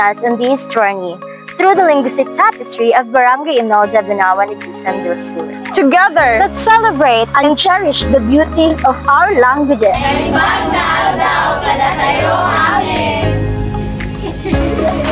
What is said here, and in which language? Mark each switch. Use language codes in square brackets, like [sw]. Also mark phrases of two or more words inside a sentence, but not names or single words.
[en] us on this journey through the linguistic tapestry of Barangay Imelda, Banawan, Itisan del Sur. Together, Let's celebrate and cherish the beauty of our languages. [ilo] Magdaldaw kada tayo amin.